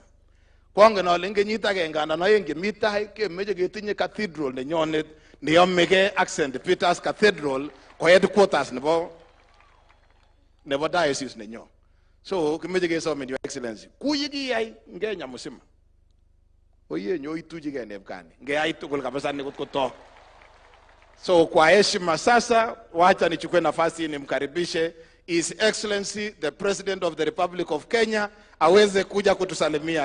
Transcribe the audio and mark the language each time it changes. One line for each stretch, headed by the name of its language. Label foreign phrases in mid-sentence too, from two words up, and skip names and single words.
Kalenjin: Kwangen ale eng kenyit agenge anan aeng chemi tai kemeche ketinye cathedral nenyonet neyomegei ak St. Peter's Cathedral ko headquarters nebo diocese nenyo. So kimeche kesomen Your Excellency kuyi kiyai eng Kenya mzima oye nyo itujigei Nepkani ngeyai tugul kabisa ni kotkotok.
Swahili: So kwa heshima sasa wacha nichukue nafasi hii nimkaribishe
English: His Excellency the President of the Republic of Kenya
Swahili: aweze kuja kutusalimia.